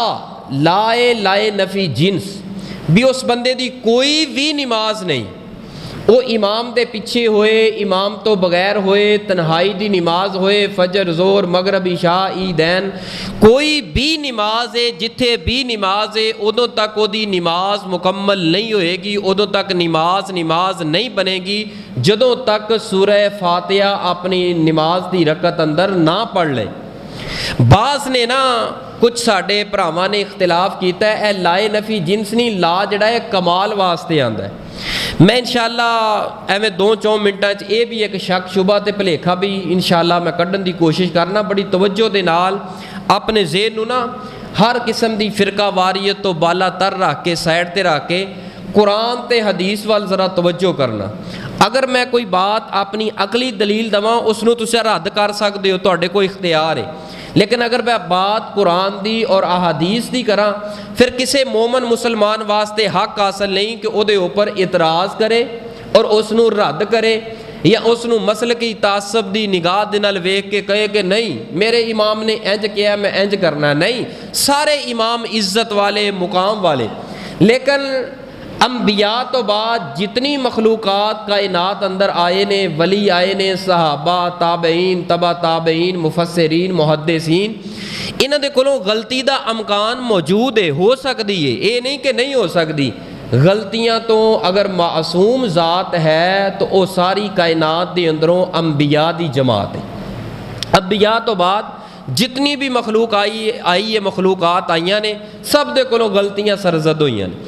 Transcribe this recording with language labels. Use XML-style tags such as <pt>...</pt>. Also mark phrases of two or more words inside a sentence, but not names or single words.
<pa>لائے نفی جنس بھی، اس بندے دی کوئی بھی نماز نہیں، وہ امام دے پیچھے ہوئے، امام تو بغیر ہوئے، تنہائی دی نماز ہوئے، فجر، ظہر، مغرب، عشاء، عیدین، کوئی بھی نماز ہے، جتھے بھی نماز ہے، ادوں تک وہ دی نماز مکمل نہیں ہوئے گی، ادوں تک نماز نہیں بنے گی جدوں تک سورہ فاتحہ اپنی نماز دی رکعت اندر نہ پڑھ لے۔ بعض نے نا کچھ ساڈے بھراواں نے اختلاف کیتا ہے، اے لائے نفی جنس نہیں، لا جڑا ہے کمال واسطے آندا ہے۔ میں انشاءاللہ ایویں 2-4 منٹاں چ یہ بھی ایک شک شبہ تے بھلیکھا بھی انشاءاللہ میں کڈن دی کوشش کرنا، بڑی توجہ دے نال اپنے ذہن نوں نا ہر قسم دی فرقہ واریت تو بالا تر رکھ کے، سائڈ تے رکھ کے قرآن تے حدیث وال ذرا توجہ کرنا۔ اگر میں کوئی بات اپنی عقلی دلیل دواں اس نوں تسی رد کر سکدے ہو، تہاڈے کوئی اختیار ہے، لیکن اگر میں بات قرآن دی اور احادیث دی کراں، پھر کسے مومن مسلمان واسطے حق حاصل نہیں کہ او دے اوپر اعتراض کرے اور اس نوں رد کرے، یا اس نوں مسلکی تعصب دی نگاہ دے نال ویکھ کے کہے کہ نہیں میرے امام نے انج کیا میں انج کرنا۔ نہیں، سارے امام عزت والے، مقام والے، لیکن انبیاء تو بعد جتنی مخلوقات کائنات اندر آئے نے، ولی آئے نے، صحابہ، تابعین، تبع تابعین، مفسرین، محدثین، انہاں دے کولوں غلطی دا امکان موجود ہے،</pa> <ur>ہو سکتی ہے، یہ نہیں کہ نہیں ہو سکتی۔</ur> <pa>غلطیاں تو اگر معصوم ذات ہے تو وہ ساری کائنات دے اندروں انبیاء دی جماعت ہے۔ انبیاء تو بعد جتنی بھی مخلوق آئی ہے، مخلوقات آئیاں نے، سب دے کولوں غلطیاں سرزد ہوئیاں نے۔</pa>